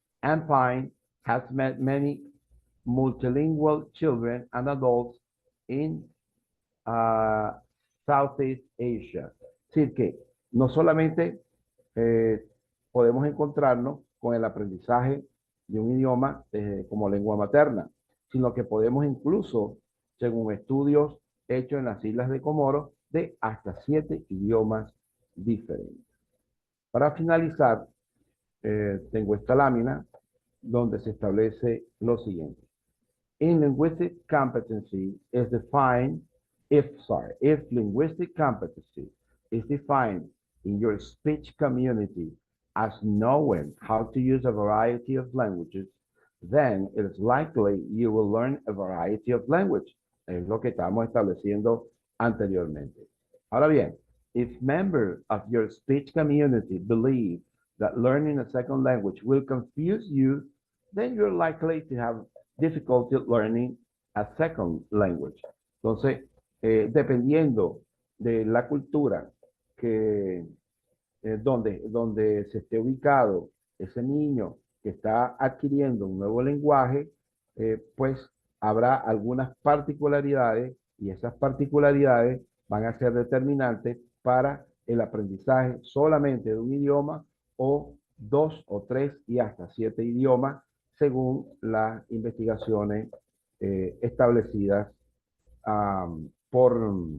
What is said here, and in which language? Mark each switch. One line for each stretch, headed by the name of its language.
English: And Pine has met many multilingual children and adults in Southeast Asia.
Spanish: Es decir, que no solamente podemos encontrarnos con el aprendizaje de un idioma como lengua materna, sino que podemos incluso, según estudios hechos en las Islas de Comoro, de hasta 7 idiomas diferentes. Para finalizar, tengo esta lámina donde se establece lo siguiente.
English: In linguistic competency is defined if linguistic competency is defined in your speech community as knowing how to use a variety of languages, then it is likely you will learn a variety of language.
Spanish: Es lo que estamos estableciendo anteriormente. Ahora bien,
English: if members of your speech community believe that learning a second language will confuse you, then you're likely to have difficulty learning a second language.
Spanish: Entonces, dependiendo de la cultura que, donde se esté ubicado ese niño que está adquiriendo un nuevo lenguaje, pues habrá algunas particularidades y esas particularidades van a ser determinantes para el aprendizaje solamente de un idioma o 2 o 3 y hasta 7 idiomas según las investigaciones establecidas por